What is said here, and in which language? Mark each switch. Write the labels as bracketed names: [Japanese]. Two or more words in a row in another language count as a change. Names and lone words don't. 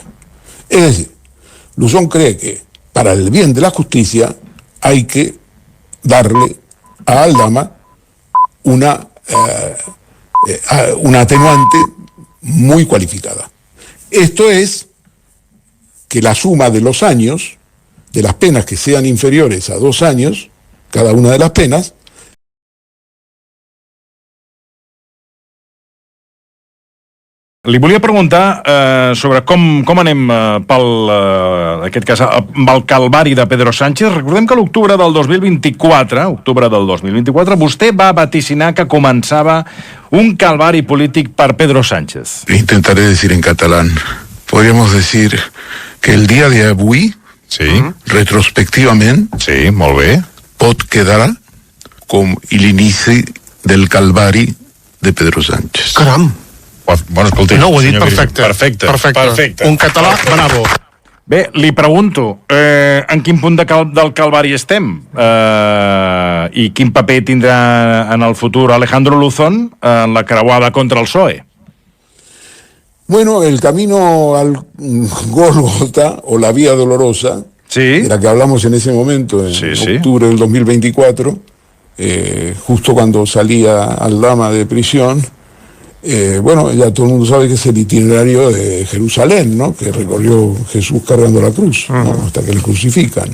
[Spanish] Es decir, Luzón cree que para el bien de la justicia hay que darle a Aldama una atenuante muy cualificada. Esto es que la suma de los años, de las penas que sean inferiores a 2 años, cada una de las penas, [Catalan] Li volia preguntar sobre com anem en aquest cas, amb el calvari de Pedro Sánchez. Recordem que l'octubre del 2024, vostè va vaticinar que començava un calvari polític per Pedro Sánchez. [Spanish] Intentaré decir en catalán. Podríamos decir que el día de [Catalan] avui, retrospectivament, molt bé, pot quedar com l'inici del calvari de Pedro Sánchez. Caram! Bueno, escolti, no, ho he dit perfecte. Perfecte. Un català bravo. Bé, li pregunto, en quin punt del calvari estem? I quin paper tindrà en el futur Alejandro Luzón en la creuada contra el PSOE? [Spanish] Bueno, el camino al Gólgota, o la Vía Dolorosa, Sí. de la que hablamos en ese momento, en octubre del 2024, justo cuando salía Aldama de prisión, bueno, ya todo el mundo sabe que es el itinerario de Jerusalén, ¿no?, que recorrió Jesús cargando la cruz, ¿no?, hasta que le crucifican.